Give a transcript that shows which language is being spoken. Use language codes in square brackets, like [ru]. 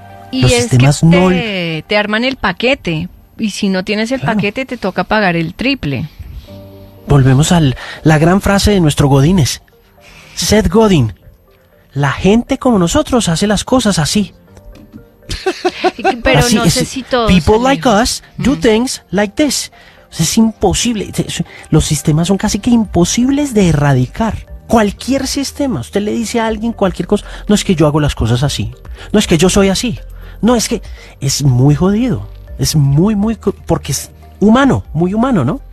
[es] Y los sistemas no. Te arman el paquete. Y si no tienes el paquete, te toca pagar el triple. Volvemos a la gran frase de nuestro Godínez. Seth Godin. La gente como nosotros hace las cosas así. Pero así, no sé si todos. [en] People like us do things like this. [es] Es imposible. Los sistemas son casi que imposibles de erradicar. Cualquier sistema. Usted le dice a alguien cualquier cosa. No es que yo hago las cosas así. No es que yo soy así. No es que. Es muy jodido. Es muy, muy. Porque es humano. Muy humano, ¿no?